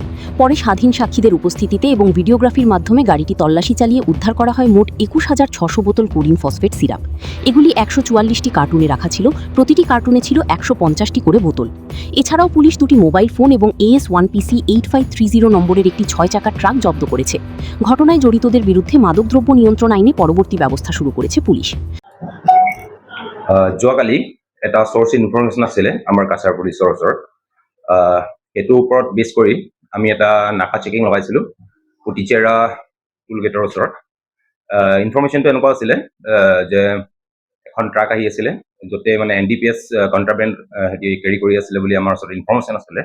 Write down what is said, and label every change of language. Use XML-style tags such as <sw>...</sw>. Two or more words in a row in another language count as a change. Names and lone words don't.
<bn>পরে স্বাধীন সাক্ষীদের উপস্থিতিতে এবং ভিডিওগ্রাফির মাধ্যমে গাড়িটি তল্লাশি চালিয়ে উদ্ধার করা হয় মোট ২১,৬০০ বোতল কোরিন ফসফেট সিরাপ। এগুলি ১৪৪টি কার্টুনে রাখা ছিল, প্রতিটি কার্টুনে ছিল ১৫০টি করে বোতল। এছাড়াও পুলিশ দুটি মোবাইল ফোন এবং AS1PC 8530 নম্বরের একটি ৬ চাকার ট্রাক জব্দ করেছে। ঘটনায় জড়িতদের বিরুদ্ধে মাদকদ্রব্য নিয়ন্ত্রণ আইনে পরবর্তী ব্যবস্থা শুরু করেছে পুলিশ।</bn> <as>যোৱাকালি এটা চ'ৰ্চ ইনফৰমেশ্যন আছিলে আমাৰ কাছাৰ পুলিচৰ ওচৰত। সেইটোৰ ওপৰত বেছ কৰি আমি এটা নাকা চেকিং লগাইছিলোঁ পুটিচেৰা টোল গেটৰ ওচৰত। ইনফৰমেশ্যনটো এনেকুৱা আছিলে যে এখন ট্ৰাক আহি আছিলে, য'তে মানে NDPS কণ্ট্ৰাবেণ্ড কেৰি কৰি আছিলে বুলি আমাৰ ওচৰত ইনফৰমেশ্যন আছিলে।</as>